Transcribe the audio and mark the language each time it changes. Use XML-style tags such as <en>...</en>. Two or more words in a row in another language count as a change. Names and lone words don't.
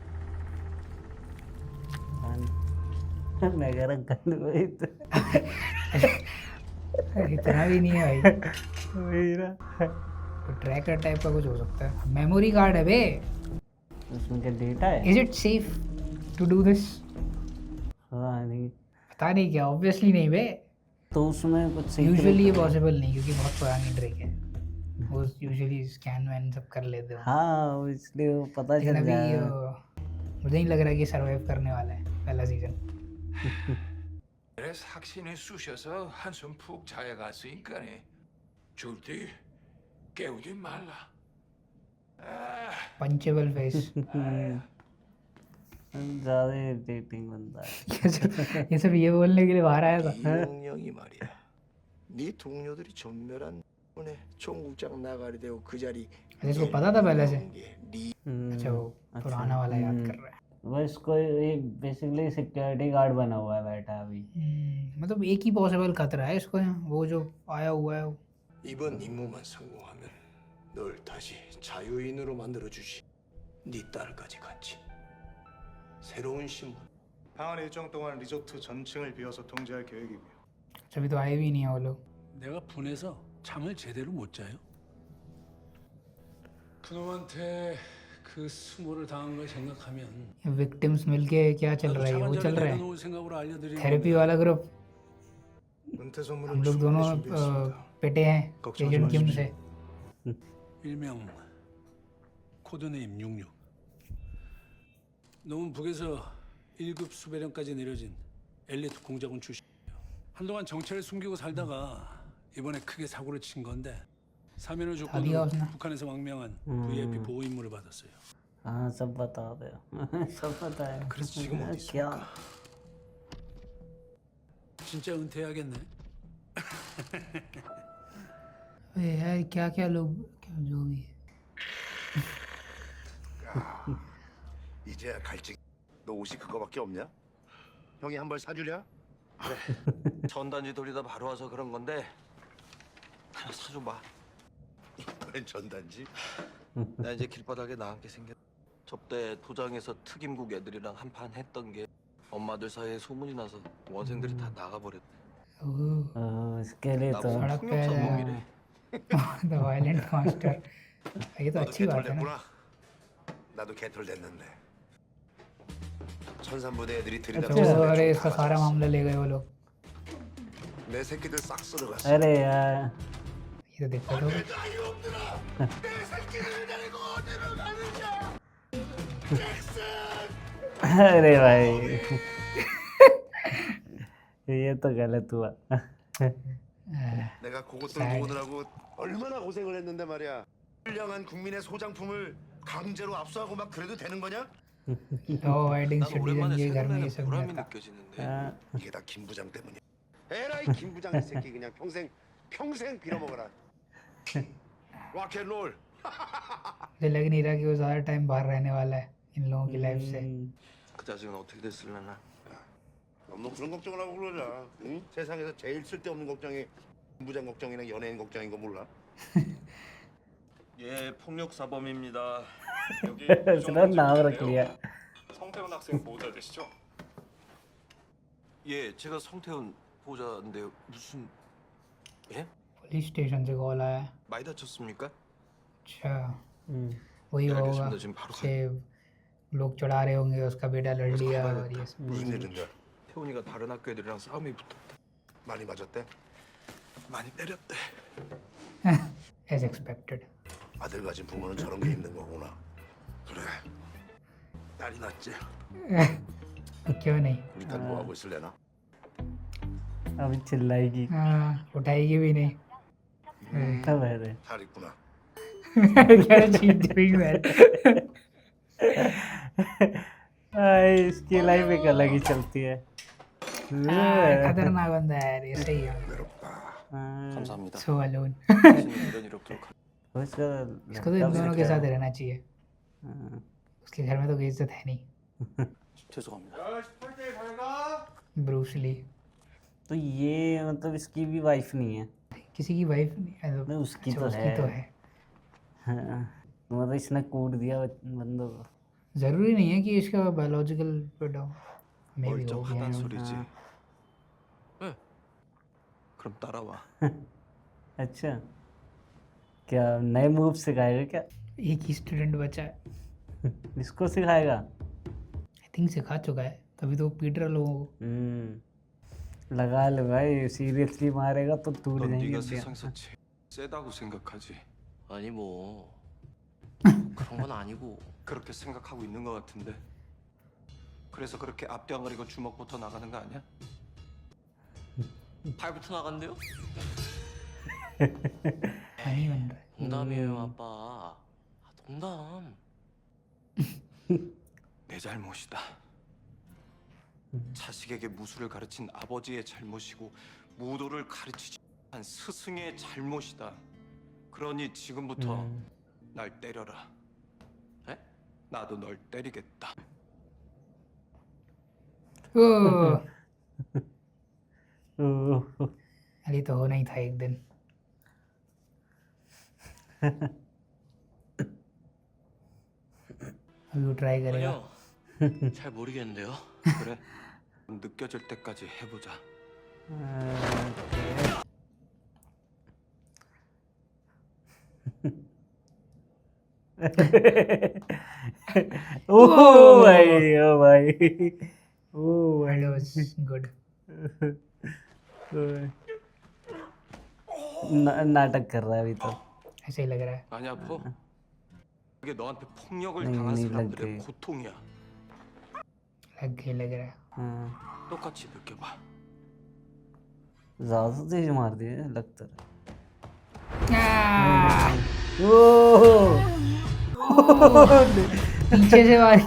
<hi>मैं कह रहा गन वही तो। इतना भी नहीं है भाई, वही ना। तो</hi> <en>tracker type</en> <hi>का कुछ हो सकता है।</hi> <en>memory card</en> <hi>है बे। उसमें क्या डेटा है?</hi> <en>is it safe to do this?</en> <hi>हाँ नहीं पता नहीं क्या, ऑब्वियसली नहीं बे। तो उसमें कुछ secret- यूजुअली ये पॉसिबल नहीं, क्योंकि बहुत पुरानी ट्रिक है, वो यूजुअली स्कैन वैन सब कर लेते हैं। हाँ वो इसलिए वो पता लेकिन चल अभी जाएगा। मुझे नहीं लग रहा कि सर्वाइव करने वाला है पहला सीजन।</hi> <ko>그래 삭신에 쑤셔서 한숨 푹 자야 갔으니까네. 절대 깨우지 말라.</ko> <en>punchable face.</en> <hi>ज़्यादा इरिटेटिंग बंदा है। ये सब ये बोलने के लिए बाहर आया था।</hi> <ko>이용령이 말이야. 네 동료들이 전멸한 때문에 총국장 나가리 되고 그 자리.</ko> <hi>इसको पता था पहले से?</hi> <ko>네</ko> <hi>अच्छा वो पुराना वाला याद कर रहा है। वो इसको एक</hi> <en>basically security guard</en> <hi>बना हुआ है बैठा अभी। मतलब एक ही पॉसिबल खतरा है इसको यहाँ, वो जो आया हुआ है वो।</hi> <ko>이번 임무만 성공하면 널 다시 자유인으로 만들어 주지. 네 딸까지 같이. 새로운 신분. 방한 일정 동안 리조트 전층을 비워서 통제할 계획이고요.</ko> <hi>अभी तो आए भी नहीं है वो लोग।</hi> <ko>내가 분해서 잠을 제대로 못 자요. 그놈한테 그 수모를 당한 걸 생각하면</ko> <hi>विक्टिम्स मिलके क्या चल रहा है? वो चल रहा है</hi> <ko>내려놓을 생각으로 알려드리는</ko> <hi>थेरेपी वाला ग्रुप।</hi> <ko>은퇴</ko> <hi>हम</hi> <ko>선물은</ko> <hi>लोग</hi> <ko>충분히</ko> <hi>दोनों</hi> <ko>준비했습니다.</ko> <hi>पिटे हैं</hi> <ko>걱정하지</ko> <hi>एजेंट किम</hi> <ko>마십시오.</ko> <hi>से।</hi> <ko>일명 코드네임 66. 놈은 북에서 1급 수배령까지 내려진 엘리트 공작원 출신이에요. 한동안 정체를 숨기고 살다가 이번에 크게 사고를 친 건데 사면을 조건으로</ko> <hi>उसने।</hi> <ko>북한에서 망명한 VIP 보호 임무를 받았어요.</ko> <hi>हाँ सब बता दो। सब पता है।</hi> <ko>그래서 지금 어디</ko> <hi>क्या?</hi> <ko>있습니까? 진짜 은퇴해야겠네.</ko> <hi>अरे यार क्या क्या लोग, क्या जो भी है।</hi> <ko>이제야 갈증 너 옷이 그거밖에 없냐? 형이 한 벌 사주랴? 전단지 돌리다 바로 와서 그런 건데 하나 사줘봐. 웬 전단지? 나 이제 길바닥에 나앉게 생겼. 접대 도장에서 특임국 애들이랑 한판 했던 게 엄마들 사이에 소문이 나서 원생들이 다 나가버렸대.</ko> <hi>ओह, इसके लिए तो सड़क पे</hi> <ko>폭력사범이래.</ko> <en>the violent master.</en> <hi>ये तो</hi> <ko>너도</ko> <hi>अच्छी बात है ना।</hi> <ko>개털됐구나. 나도 개털됐는데. 천산부대 애들이</ko> <hi>अच्छा</hi> <ko>들이닥쳐서</ko> <hi>वो, अरे</hi> <ko>내</ko> <hi>इसका</hi> <ko>총</ko> <hi>सारा</hi> <ko>다</ko> <hi>मामला ले गए वो लोग।</hi> <ko>가졌어. 내 새끼들 싹 쓸어갔어.</ko> <hi>अरे यार ये तो दिक्कत हो गई। अरे भाई ये तो गलत हुआ।</hi> <ko>내가 그것들 모으느라고 얼마나 고생을 했는데 말이야. 훌륭한 국민의 소장품을 강제로 압수하고 막 그래도 되는 거냐?</ko> <en>law abiding</en> <ko>나도 오랜만에</ko> <hi>सिटीजन के घर में ये</hi> <ko>생각나는</ko> <hi>सब</hi> <ko>보람이</ko> <hi>नहीं था।</hi> <ko>느껴지는데. 이게 다 김 부장 때문이야. 에라이 김 부장 이 새끼 그냥 평생 빌어먹어라. 락앤롤.</ko> <hi>मुझे लग नहीं रहा कि वो ज़्यादा टाइम बाहर रहने वाला है इन लोगों की लाइफ से।</hi> <ko>그 자식은 어떻게 됐을려나. 너무 그런 걱정을 하고 그러자. 응? 세상에서 제일 쓸데없는 걱정이 김 부장 걱정이나 연예인 걱정인 거 몰라? 예, 폭력 사범입니다. 여기</ko> <hi>इसने नाम रख लिया।</hi> <ko>성태훈 학생 보호자되시죠? 예, 제가 성태훈 보호자인데요. 무슨 예?</ko> <en>police station</en> <hi>से कॉल आया।</hi> <ko>많이 다쳤습니까?</ko> <hi>अच्छा वही</hi> <ko>네,</ko> <hi>होगा</hi> <ko>알겠습니다. 지금 바로</ko> <hi>से लोग चढ़ा रहे होंगे उसका बेटा लड़ लिया और ये सब।</hi> <ko>무슨 일인데? 태훈이가 다른 학교 애들이랑 싸움이 붙었대. 많이 맞았대? 많이 때렸대.</ko> <en>As expected।</en> <ko>아들 가진 부모는 저런 게 있는 거구나. 그래. 딸이 낫지.</ko> <hi>तो क्यों नहीं।</hi> <ko>우리 딸 뭐 하고 있을래나?</ko> <hi>अभी चिल्लाएगी। हाँ, उठाएगी भी नहीं। तब है रे।</hi> <ko>잘 있구나.</ko> <hi>क्या चीज</hi> <en>doing that?</en> <hi>इसकी लाइफ एक अलग ही चलती है। खतरनाक बंदा है यार, ये सही है।</hi> <ko>외롭다. 감사합니다.</ko> <en>So alone।</en> <ko>당신이 이런 일 없도록</ko> <hi>उसका इसको तो इन दोनों के साथ रहना चाहिए। उसके घर में तो कोई इज्जत है नहीं।</hi> <ko>죄송합니다.</ko> <hi>ब्रूस ली तो ये मतलब इसकी भी वाइफ नहीं है। किसी की वाइफ नहीं है। नहीं, उसकी अच्छा, तो उसकी है। तो है। हाँ, मतलब इसने कूट दिया बंदों को। जरूरी नहीं है कि इसका बायोलॉजिकल बेटा हो। मे भी हो गया।</hi> <ko>멀쩡하단 소리지. 네. 그럼 따라와.</ko> <hi>अच्छा क्या नए मूव सिखाएगा क्या? एक ही स्टूडेंट बचा है। इसको सिखाएगा?</hi> <en>I think</en> <hi>सिखा चुका है, तभी तो पीट रहा लोगों को। लगा ले भाई, सीरियसली मारेगा तो टूट</hi> <ko>넌</ko> <hi>जाएंगे</hi> <ko>네가</ko> <hi>इंडिया।</hi> <ko>세상에서 제일 세다고 생각하지. 아니 뭐 그런 건 아니고. 그렇게 생각하고 있는 것 같은데. 그래서 그렇게 앞뒤 안 가리고 주먹부터 나가는 거 아니야? 팔부터 나간대요?</ko> <hi>फनी बन रहा है।</hi> <ko>농담이에요 아빠. 농담. 내 잘못이다. 자식에게 무술을 가르친 아버지의 잘못이고 무도를 가르치지 한 스승의 잘못이다. 그러니 지금부터 날 때려라. 에? 나도 널 때리겠다.</ko> <hi>ओह, ओह, अरे तो होना ही था एक दिन। अभी वो ट्राई करेगा।</hi> <ko>아니요. 잘 모르겠는데요. 그래? 느껴질 때까지 해보자.</ko> <hi>ओ भाई, ओ भाई, ओ</hi> <en>That</en> <hi>भाई।</hi> <en>was good।</en> <hi>नाटक कर रहा है अभी तो। ऐसे ही लग रहा है।</hi> <ko>많이 아파? 그게 너한테 폭력을</ko> <hi>नहीं,</hi> <ko>당한</ko> <hi>नहीं लग</hi> <ko>사람들의</ko> <hi>गई।</hi> <ko>고통이야.</ko> <hi>लग रहा है। हाँ,</hi> <ko>똑같이 느껴봐.</ko> <hi>ज्यादा तेज मार दिया लगता है। आह, ओह, पीछे से वार</hi>